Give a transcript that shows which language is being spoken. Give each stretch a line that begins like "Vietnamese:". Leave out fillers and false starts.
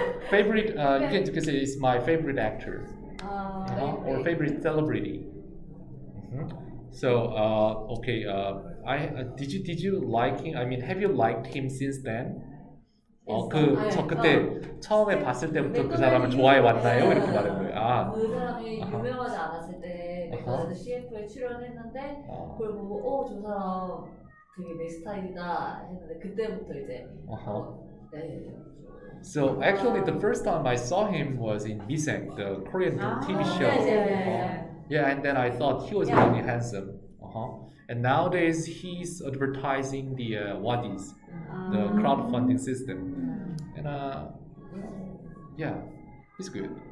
English: Favorite, you can say it's my favorite actor. Or favorite celebrity. So, okay, did you like him? I mean, have you liked him since then?
Korean: 저 그때 처음에 봤을 때부터 그 사람을 좋아해 왔나요? 이렇게 말한 거예요. 그 사람이 유명하지 않았을 때 맥도날드 CF에 출연했는데 그걸 보고 저 사람 되게 내 스타일이다 했는데 그때부터 이제 네.
English: So actually, the first time I saw him was in Miseng, the Korean TV show. Yeah, and then I thought he was really handsome. And nowadays he's advertising the Wadis, the crowdfunding system. And yeah, he's good.